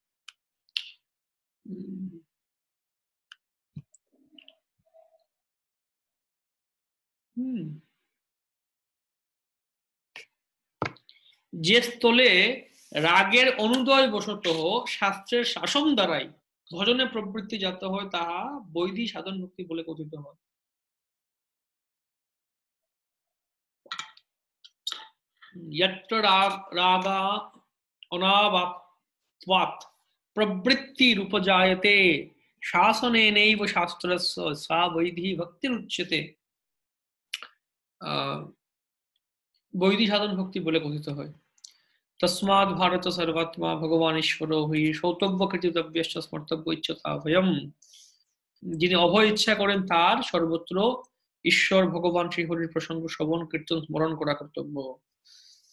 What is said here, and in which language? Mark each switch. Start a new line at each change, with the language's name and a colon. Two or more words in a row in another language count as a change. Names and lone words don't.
Bangla: যে স্থলে রাগের অনুদয় বশত শাস্ত্রের শাসন দ্বারাই ভজনে প্রবৃত্তি জাত হয়, তাহা বৈধি সাধন ভক্তি বলে কথিত হয়।
Sanskrit: यत्र रागा अनावात्वात् प्रवृत्तिरुपजायते शासनेनैव शास्त्रस्य सा वैधि भक्तिरुच्यते।
Bangla: বৈধি সাধন ভক্তি বলে কথিত হয়।
Sanskrit: তস্মাৎ ভারত সর্বাত্মা ভগবান ঈশ্বর হই সৌতব্য কৃতিতব্যশ্চ স্মর্তব্য ইচ্ছতা ভয়ম।
Bangla: যিনি অভয় ইচ্ছা করেন তার সর্বত্র ঈশ্বর ভগবান শ্রীহরির প্রসঙ্গ শ্রবণ কীর্তন স্মরণ করা কর্তব্য।